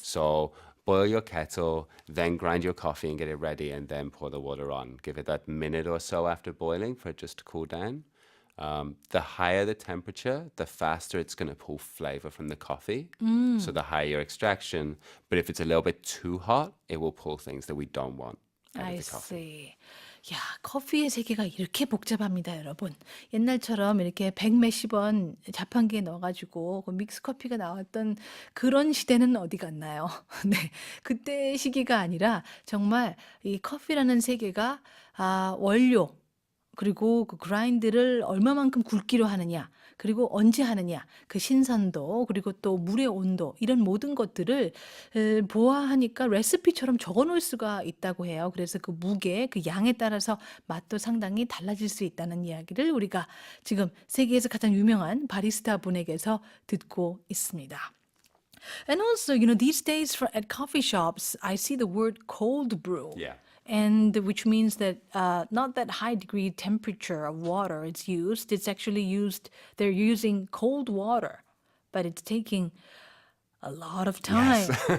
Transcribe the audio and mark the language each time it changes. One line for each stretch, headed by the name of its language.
English: So boil your kettle, then grind your coffee and get it ready, and then pour the water on. Give it that minute or so after boiling for it just to cool down. The higher the temperature, the faster it's going to pull flavor from the coffee. So the higher your extraction. But if it's a little bit too hot, it will pull things that we don't want out I of the coffee. see.
Korean: 야, 커피의 세계가 이렇게 복잡합니다, 여러분. 옛날처럼 이렇게 백 몇십 원 자판기에 넣어가지고 그 믹스 커피가 나왔던 그런 시대는 어디 갔나요? 네, 그때 시기가 아니라 정말 이 커피라는 세계가 원료 그리고 그 그라인드를 얼마만큼 굵기로 하느냐, 그리고 언제 하느냐, 그 신선도, 그리고 또 물의 온도, 이런 모든 것들을 보아하니까 레시피처럼 적어 놓을 수가 있다고 해요. 그래서 그 무게, 그 양에 따라서 맛도 상당히 달라질 수 있다는 이야기를 우리가 지금 세계에서 가장 유명한 바리스타 분에게서 듣고 있습니다.
English: And also, these days at coffee shops, I see the word cold brew. Yeah. And which means that not that high degree temperature of water is used. It's actually they're using cold water, but it's taking a lot of time.